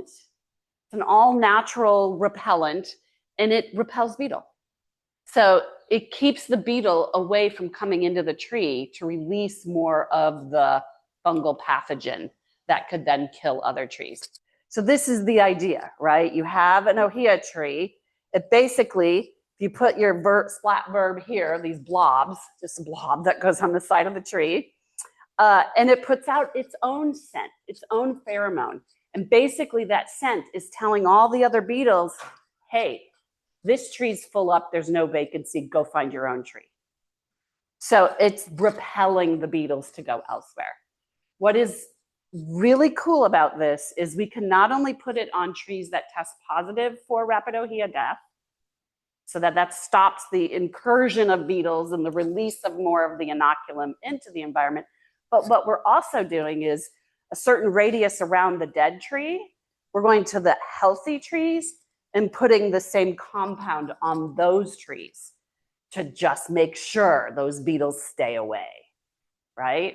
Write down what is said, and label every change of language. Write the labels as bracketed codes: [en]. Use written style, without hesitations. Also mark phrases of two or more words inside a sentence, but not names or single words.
[en] It's an all-natural repellent, and it repels beetle. So it keeps the beetle away from coming into the tree to release more of the fungal pathogen that could then kill other trees. So this is the idea, right? You have an ʻŌhiʻa tree. It basically, if you put your splat verb here, these blobs, just a blob that goes on the side of the tree, and it puts out its own scent, its own pheromone. And basically that scent is telling all the other beetles, hey, this tree's full up, there's no vacancy, go find your own tree. So it's repelling the beetles to go elsewhere. What is really cool about this is we can not only put it on trees that test positive for rapid ʻŌhiʻa death, so that stops the incursion of beetles and the release of more of the inoculum into the environment. But what we're also doing is a certain radius around the dead tree, we're going to the healthy trees and putting the same compound on those trees to just make sure those beetles stay away, right?